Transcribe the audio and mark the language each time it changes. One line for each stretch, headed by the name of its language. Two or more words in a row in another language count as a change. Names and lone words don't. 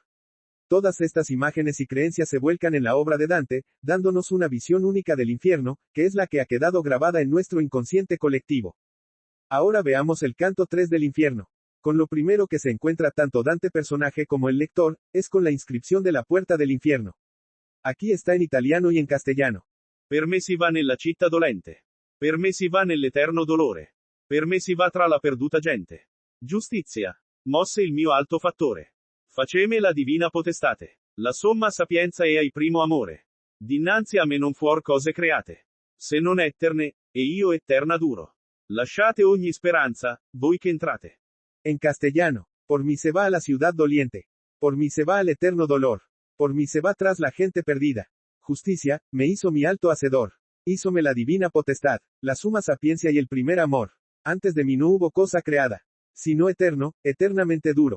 Spanish: Todas estas imágenes y creencias se vuelcan en la obra de Dante, dándonos una visión única del infierno, que es la que ha quedado grabada en nuestro inconsciente colectivo. Ahora veamos el canto 3 del infierno. Con lo primero que se encuentra tanto Dante personaje como el lector, es con la inscripción de la puerta del infierno. Aquí está en italiano y en castellano.
Italian: Per me si va nella città dolente. Per me si va nell'eterno dolore. Per me si va tra la perduta gente. Giustizia. Mosse il mio alto fattore. Faceme la divina potestate. La somma sapienza e ai primo amore. Dinanzi a me non fuor cose create. Se non etterne, e io eterna duro. Lasciate ogni speranza, voi che entrate.
Spanish: En castellano. Por mí se va a la ciudad doliente. Por mí se va al eterno dolor. Por mí se va tras la gente perdida. Justicia, me hizo mi alto hacedor. Hízome la divina potestad, la suma sapiencia y el primer amor. Antes de mí no hubo cosa creada. Sino eterno, eternamente duro.